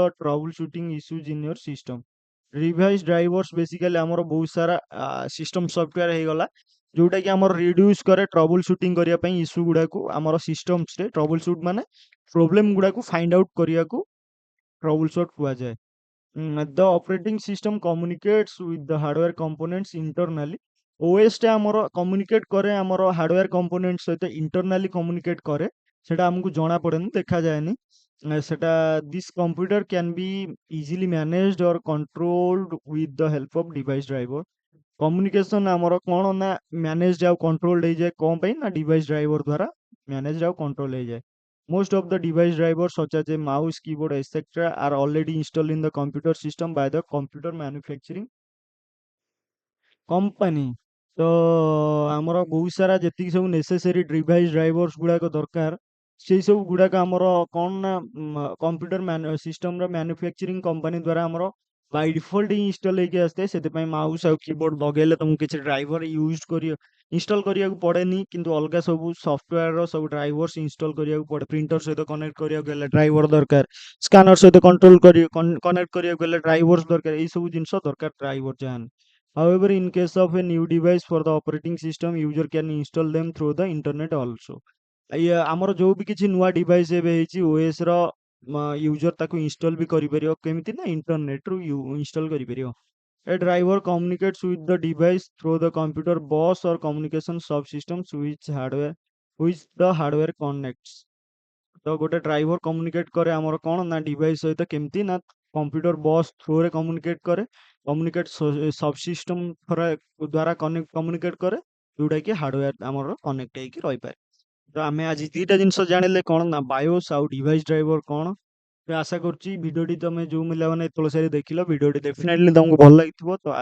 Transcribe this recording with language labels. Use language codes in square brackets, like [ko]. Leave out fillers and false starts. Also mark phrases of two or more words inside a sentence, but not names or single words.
[en] trouble shooting issues in your system device drivers basically [or] ଆମର ବହୁତ ସାରା [en] system software [or] ହେଇଗଲା ଯୋଉଟା କି ଆମର ରିଡ୍ୟୁସ୍ କରେ [en] trouble shooting [or] କରିବା ପାଇଁ ଇସ୍ୟୁ ଗୁଡାକୁ ଆମର ସିଷ୍ଟମ୍ସରେ [en] trouble shoot [or] ମାନେ ପ୍ରୋବ୍ଲେମ ଗୁଡାକୁ [en] find out [or] କରିବାକୁ [en] trouble shoot [or] କୁହାଯାଏ [en] the operating system communicates with the hardware components internally [or] OS ଟା ଆମର କମ୍ୟୁନିକେଟ୍ କରେ ଆମର [en] hardware component [or] ସହିତ ଇଣ୍ଟରନାଲି କମ୍ୟୁନିକେଟ୍ କରେ ସେଟା ଆମକୁ ଜଣା ପଡେନି ଦେଖାଯାଏନି ସେଟା [en] this computer can be easily managed or controlled with the help of device driver communication [or] ଆମର କଣ ନା ମ୍ୟାନେଜଡ ଆଉ କଣ୍ଟ୍ରୋଲ୍ଡ ହେଇଯାଏ କଣ ପାଇଁ ନା [en] device driver [or] ଦ୍ୱାରା ମ୍ୟାନେଜଡ ଆଉ କଣ୍ଟ୍ରୋଲ ହେଇଯାଏ [en] most of the device drivers such as a mouse keyboard etc are already installed in the computer system by the computer manufacturing [or] company ତ ଆମର ବହୁତ ସାରା ଯେତିକି ସବୁ [en] necessary device drivers [or] ଗୁଡାକ ଦରକାର ସେଇ ସବୁ ଗୁଡାକ ଆମର କଣ ନା କମ୍ପ୍ୟୁଟର ସିଷ୍ଟମର [en] manufacturing company [or] ଦ୍ୱାରା ଆମର [en] by default [or] ହିଁ ଇନଷ୍ଟଲ ହେଇକି ଆସିଥାଏ ସେଥିପାଇଁ ମାଉସ୍ ଆଉ କିବୋର୍ଡ ଲଗେଇଲେ ତମକୁ କିଛି ଡ୍ରାଇଭର ୟୁଜ କରି ଇନଷ୍ଟଲ କରିବାକୁ ପଡେନି କିନ୍ତୁ ଅଲଗା ସବୁ ସଫ୍ଟୱେୟାରର ସବୁ ଡ୍ରାଇଭର୍ସ ଇନଷ୍ଟଲ କରିବାକୁ ପଡେ ପ୍ରିଣ୍ଟର ସହିତ କନେକ୍ଟ କରିବାକୁ ହେଲେ ଡ୍ରାଇଭର ଦରକାର ସ୍କାନର ସହିତ କଣ୍ଟ୍ରୋଲ କରି କନେକ୍ଟ କରିବାକୁ ହେଲେ ଡ୍ରାଇଭର୍ସ ଦରକାର ଏଇ ସବୁ ଜିନିଷ ଦରକାର ଡ୍ରାଇଭର ଯାହା [en] however in case of a new device for the operating system user can install them through the internet also [or] ଆମର ଯୋଉ ବି କିଛି ନୂଆ ଡିଭାଇସ୍ ଏବେ ହେଇଛି OS ର ୟୁଜର ତାକୁ ଇନଷ୍ଟଲ ବି କରିପାରିବ କେମିତି ନା ଇଣ୍ଟରନେଟ ରୁ ଇନଷ୍ଟଲ କରିପାରିବ [en] a driver communicates with the device through the computer bus or communication subsystems which the hardware connects [or] ତ ଗୋଟେ ଡ୍ରାଇଭର କମ୍ୟୁନିକେଟ୍ କରେ ଆମର କଣ ନା ଡିଭାଇସ୍ ସହିତ କେମିତି ନା [en] computer bus [or] ଥ୍ରୁରେ କମ୍ୟୁନିକେଟ୍ କରେ [en] communicate subsystem [or] ଦ୍ୱାରା କମ୍ୟୁନିକେଟ୍ କରେ ଯୋଉଟା କି ହାର୍ଡୱେୟାର ଆମର କନେକ୍ଟ ହେଇକି ରହିପାରେ ତ ଆମେ ଆଜି ଦିଟା ଜିନିଷ ଜାଣିଲେ କଣ ନା ବାୟୋସ୍ ଆଉ [en] device driver [or] କଣ ତ ଆଶା କରୁଛି ଭିଡିଓଟି ତମେ ଯୋଉ ପିଲାମାନେ ଏତେବେଳେ ସାରି ଦେଖିଲ ଭିଡିଓଟି ଡେଫିନେଟଲି ତମକୁ ଭଲ ଲାଗିଥିବ ତ